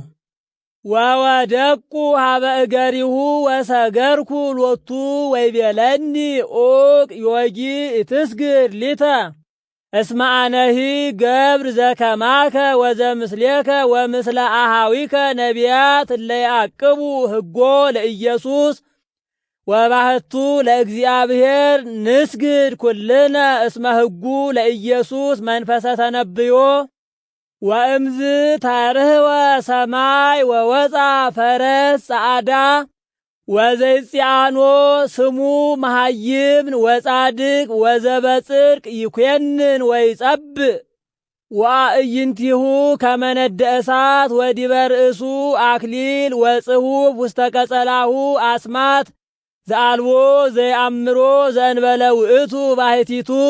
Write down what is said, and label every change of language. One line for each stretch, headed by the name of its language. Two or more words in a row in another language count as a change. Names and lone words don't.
Geez: ወወደቁ ሀበ እገሪሁ ወሰገርኩ ሎቱ ወይቤለኒ ኡቅ ዮጊ ኢትስግድ ሊተ እስመ አነሂ ገብር ዘከማከ ወዘምስሌከ ወምስለ አሃዊከ ነቢያት እለ ያዕቅቡ ሕጎ ለኢየሱስ ወባህቱ ለእግዚአብሔር ንስግድ ኩልነ እስመ ሕጉ ለኢየሱስ መንፈሰ ተነብዮ ወእምዝ ተርህወ ሰማይ ወወፃ ፈረስ ጸዓዳ ወዘይጽአኖ ስሙ መሃይምን ወጻድቅ ወዘበጽድቅ ይኮንን ወይጸብእ ወአዕይንቲሁ ከመ ነደ እሳት ወዲበ ርእሱ አክሊል ወጽሑፍ ውስተ ቀጸላሁ አስማት ዘአልቦ ዘይአምሮ ዘእንበለ ውእቱ ባሕቲቱ